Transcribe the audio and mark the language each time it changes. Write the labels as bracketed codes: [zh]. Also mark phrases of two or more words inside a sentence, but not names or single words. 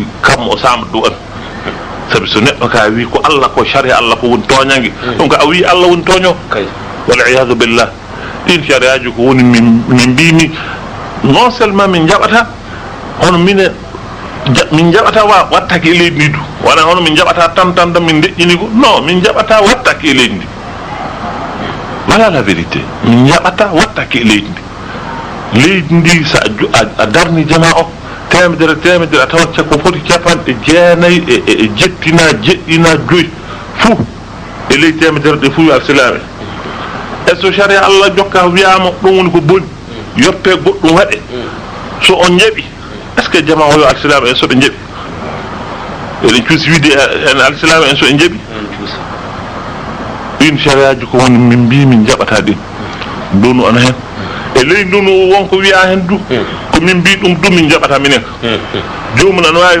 [ff] kam o samba dow amin sabi so neɗɗo ka wi ko Allah ko saria Allah ko woni tooñange ɗum ko a wi Allah woni tooño wal iyadu billah ɗin sariyaji ko woni min mbimi [fr] non seulement [ff] min jaɓata hono min jaɓata wattake e leydi ndi du wona hono min jaɓata tan min deƴƴini ko non min jaɓata wattake e leydi ndi [fr] voilà la vérité [ff] min jaɓata wattake e leydi ndi leydi ndi so a darni jama o temedere a tawat ko foti capanɗe jeenayyi e jeɗɗina joyyi fuu e leydi temedere ɗe fuu yo alsilame e so saria Allah jokka wiyama ɗum woni ko boni yoppe goɗɗum waɗe so on jaɓi [fr] est ce que [ff] jama o yo alsilame en soɓe jaɓi eɗen cuusi wiide en alsilame en so ɓe jaɓi ɗin sariyaji ko woni min mbi min jaɓata ɗin ndunu ana hen e ley ndunu wonko wiya hen du ko min mbi ɗum du min jaɓata minen jomum ana wawi